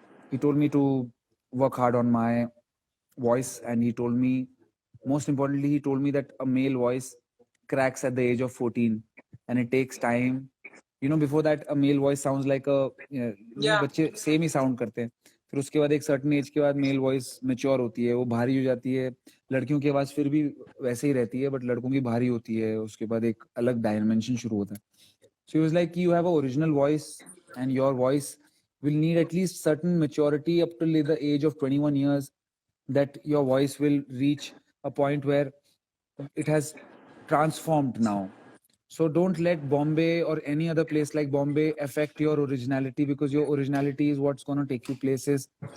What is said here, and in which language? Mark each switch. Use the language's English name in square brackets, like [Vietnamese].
[English] He told me to work hard on my voice, and he told me, most importantly, he told me that a male voice cracks at the age of 14, and it takes time. Before that, a male voice sounds like a [Hindi] बच्चे same ही sound करते हैं. फिर उसके बाद एक certain age के बाद male voice mature होती है, वो भारी हो जाती है। लड़कियों की आवाज फिर भी वैसे ही रहती है, बट लड़कों की भारी होती है। उसके बाद एक अलग डायमेंशन शुरू होता है. [English] So he was like, you have an original voice, and your voice will need at least certain maturity up till the age of 21 years, that your voice will reach a point where it has transformed now. So don't let Bombay or any other place like Bombay affect your originality, because your originality is what's going to take you places.